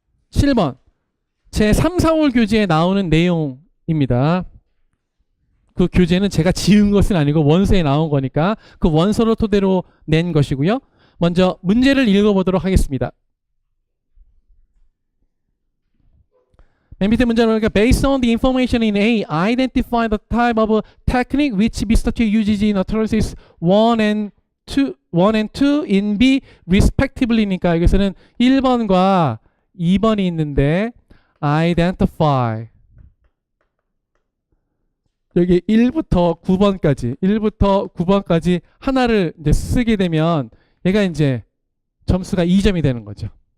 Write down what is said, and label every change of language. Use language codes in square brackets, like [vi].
[ko] 7번 제 3, 4월 교재에 나오는 내용입니다. 그 교재는 제가 지은 것은 아니고 원서에 나온 거니까 그 원서를 토대로 낸 것이고요. 먼저 문제를 읽어보도록 하겠습니다. 맨 밑에 문제는 보니까 [en] Based on the information in A, identify the type of technique which Mr. T uses in utterances 1 and 2 in B respectively [ko] 니까 여기서는 1번과 2번이 있는데 identify 여기 1부터 9번까지 하나를 이제 쓰게 되면 얘가 이제 점수가 2점이 되는 거죠.